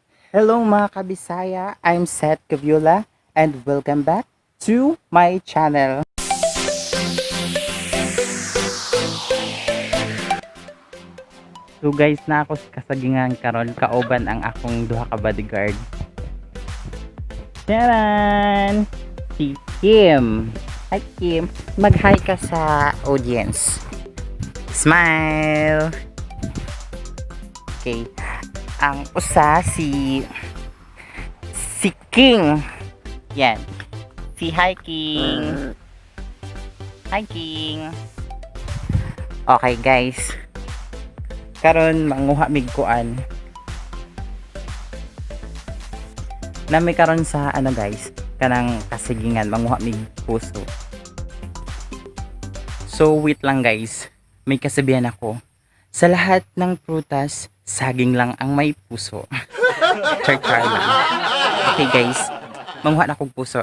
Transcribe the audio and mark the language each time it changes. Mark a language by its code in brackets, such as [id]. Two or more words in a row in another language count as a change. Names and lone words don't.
[ceb] Hello mga kabisaya, [en] I'm Seth Caviola and welcome back to my channel. So guys, [ceb] na ako sa kasagingan karon kauban ang akong duha ka bodyguard. Taran! Si Kim. Hi Kim, mag-hi ka sa audience. [en] Smile! Okay. [ceb] Ang usa si King. Yan. Si Hi King. [en] Hi King. Okay guys. [ceb] Karon manguha mig kuan. Nami karon sa ano guys, kanang kasigingan manguha mig puso. [en] So wait [tl] lang guys. May kasabihan ako. Sa lahat ng prutas, saging lang ang may puso. Char lang. [en] Okay guys, [ceb] manguha na akong puso.